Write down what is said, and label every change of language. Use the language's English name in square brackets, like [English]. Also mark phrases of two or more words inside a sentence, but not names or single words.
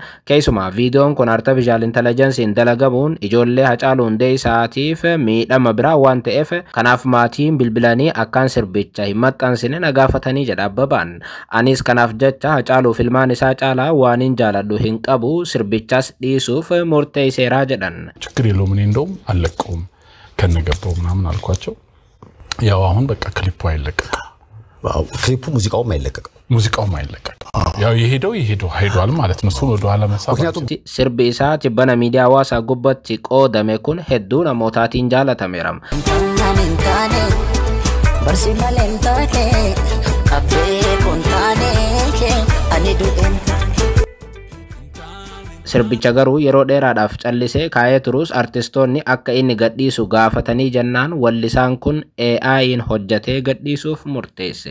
[Oromo] Keessumaa viidiyoon kun [English] artificial intelligencein [Oromo] dalagamuun ijoollee Hacaaluu Hundeessaatiif miidhama biraa waan ta'eef kanaaf maatiin bilbilanii akkaan sirbicha hin maxxansine na gaafatanii jedha Abbabaan. Anis kanaaf jecha Hacaaluu filmaan isaa caalaa waan hin jaaladhu hin qabu sirbichas dhiisuuf murteesseera jedhan. [Amharic] ችግር የለውም እኔ እንደውም አለቀውም ከነገባው ምናምን አልኳቸው። ያው አሁን በቃ ክሊፑ አይለቀቅም። ዋው ክሊፑ ሙዚቃውም አይለቀቅም። ያው ይሄደው ሄዷል ማለት ነው። እሱን ወደ ኋላ መሳብ ምክንያቱም [Oromo] sirbi isaa tibbana miidiyaa hawaasaa gubbatti qoodame kun hedduu namootaatiin jaalatameera. Sirbicha garuu yeroo dheeraadhaaf callisee kaayee turus artistoonni akka inni gadhiisu gaafatanii jennaan wallisaan kun AI'n hojjetee gadhiisuuf murteesse.